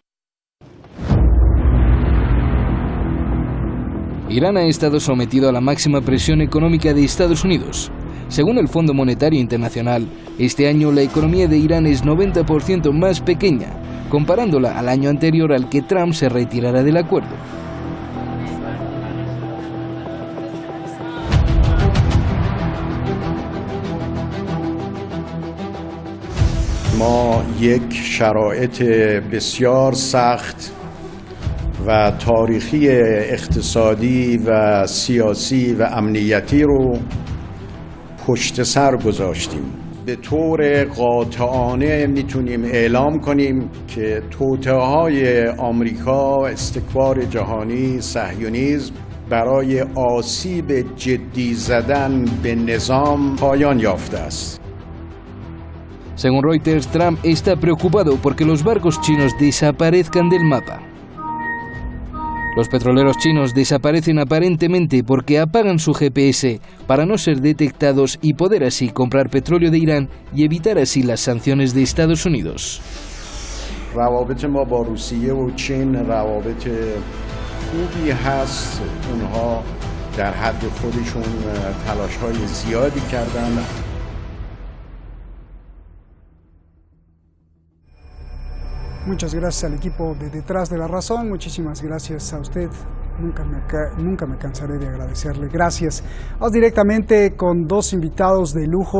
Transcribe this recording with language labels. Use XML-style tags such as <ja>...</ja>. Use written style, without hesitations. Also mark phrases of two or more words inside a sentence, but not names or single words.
<es>Irán ha estado sometido a la máxima presión económica de Estados Unidos. Según el Fondo Monetario Internacional, este año la economía de Irán es 90% más pequeña, comparándola al año anterior al que Trump se retirara del acuerdo.</es> <fa>ما یک شرایط بسیار سخت و تاریخی اقتصادی و سیاسی و امنیتی رو پشت سر گذاشتیم. به طور قاطعانه میتونیم اعلام کنیم که توطئه‌های آمریکا، استکبار جهانی، صهیونیسم برای آسیب جدی زدن به نظام پایان یافته است.</fa> <es>Según Reuters, Trump está preocupado porque los barcos chinos desaparezcan del mapa. Los petroleros chinos desaparecen aparentemente porque apagan su GPS para no ser detectados y poder así comprar petróleo de Irán y evitar así las sanciones de Estados Unidos.</es> <fa>روابط ما با روسیه و چین روابط خوبی هست. اونها در حد خودشون تلاش‌های زیادی کردن.</fa> <es>Muchas gracias al equipo de Detrás de la Razón, muchísimas gracias a usted, nunca me cansaré de agradecerle, gracias. Vamos directamente con dos invitados de lujo.</es>